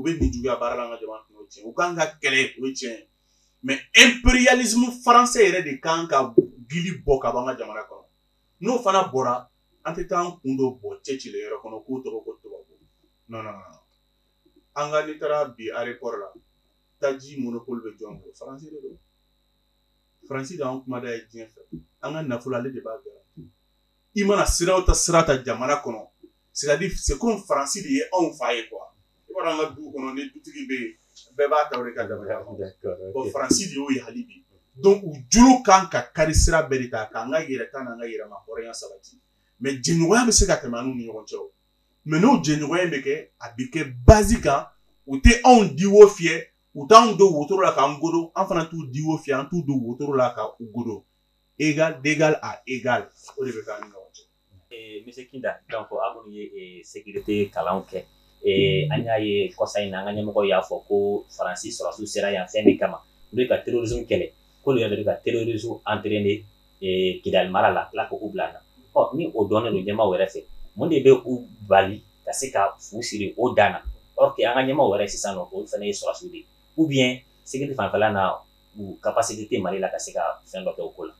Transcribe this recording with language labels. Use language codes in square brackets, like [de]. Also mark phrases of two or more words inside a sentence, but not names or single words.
[bm] bɛ nin juguya baara la an ka jamana kɔnɔ o ye tiɲɛ u kan ka kɛlɛ o ye tiɲɛ mais [fr] impérialisme français [bm] yɛrɛ de kan ka gili bɔ ka bɔ an ka jamana kɔnɔ n'o fana bɔra an tɛ taa an kun dɔ bɔ cɛcile yɔrɔ kɔnɔ k'o tɔgɔ ko tubabu non an ka n'i taara bi aéroport la taji monopole bɛ jɔn bolo faransi de don faransi de y'an kuma da ye diɲɛ fɛ an ka nafolo ale de b'a garanti i mana siraw ta sira ta jamana kɔnɔ [fr] c'est-à-dire c'est comme [bm] faransi de ye anw fa ye quoi i b'a dɔn an ka du kɔnɔ ni dutigi bɛ yen bɛɛ b'a ta o de ka dabaya bon faransi de y'o ye hali bi donc u juru kan ka kari sira bɛɛ de ta k'an ka yɛrɛta n'an ka yɛrɛma hɔrɔnya sabati mais jɛɲɔgɔnya bɛ se ka tɛmɛ an n'u ni ɲɔgɔn cɛ o mais n'o jɛɲɔgɔnya bɛ kɛ a bɛ kɛ base kan u tɛ anw diwo fiyɛ u t'anw don wotoro la k'an godo an fana t'u diwo fiyɛ an t'u don wotoro la ka u godo [fr] égal d'égal à égal [bm] o de bɛ k'an ni ɲɔgɔn cɛ. Monsieur Kinda donc aw minnu ye sécurité kalanw kɛ an y'a ye kɔsa in na an ka ɲɛmɔgɔ y'a fɔ ko faransi sɔrɔsiw sera yan fɛn min kama n'o ye ka terrorisme kɛlɛ k'olu yɛrɛ de bɛ ka [fr] terrorisme entraîner [bm] Kidali mara la tila k'u bila na ni o dɔnnen don ɲɛmaaw yɛrɛ fɛ mun de bɛ u bali ka se ka fu siri o dan na [fr] or que [bm] an ka ɲɛmaaw yɛrɛ sisan nɔ olu fana ye sɔrɔsiw de ye [fr] ou bien sécurité [bm] fanfɛla na u capacité tɛ Mali la ka se ka fɛn dɔ kɛ o ko la.